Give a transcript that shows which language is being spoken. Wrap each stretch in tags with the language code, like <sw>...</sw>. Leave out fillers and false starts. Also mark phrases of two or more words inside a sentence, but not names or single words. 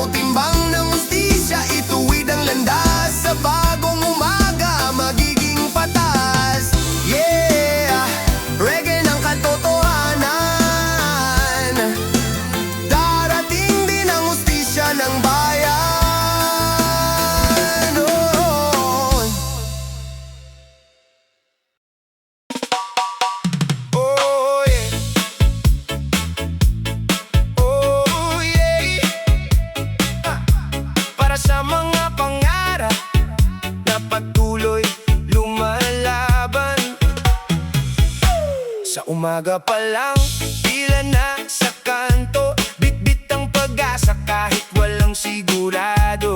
<tl>Timbang ng hustisya, ituwid ang landas, sa bagong umaga magiging patas. Yeah, reggae ng katotohanan, darating din ang hustisya ng bayan.</tl> <en>Oh yeah. Oh yeah.</en> <tl>Para sa mga pangarap na patuloy lumalaban, sa umaga pa lang, pila na sa kanto, bit-bit ang pag-asa kahit walang sigurado.</tl>